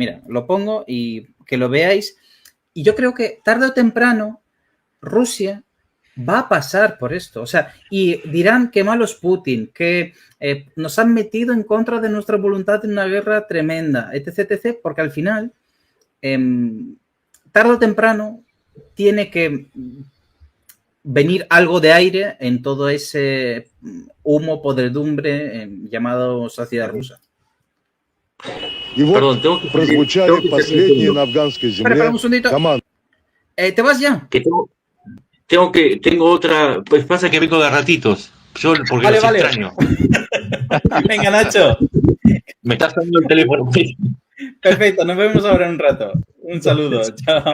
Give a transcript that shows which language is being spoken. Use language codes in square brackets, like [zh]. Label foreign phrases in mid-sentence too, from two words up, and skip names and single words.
[es] Mira, lo pongo y que lo veáis. Y yo creo que tarde o temprano Rusia va a pasar por esto, o sea, y dirán que malos Putin, que nos han metido en contra de nuestra voluntad en una guerra tremenda, etc., porque al final, tarde o temprano, tiene que venir algo de aire en todo ese humo, podredumbre llamado sociedad rusa. Perdón, tengo que [ru] прозвучали последние на афганской земле. [es] Espera un segundito. ¿Te vas ya? Tengo otra, pues pasa que vengo de ratitos, yo porque los extraño. Venga, Nacho. Me estás dando el teléfono. Perfecto, nos vemos ahora en un rato. Un saludo. Chao.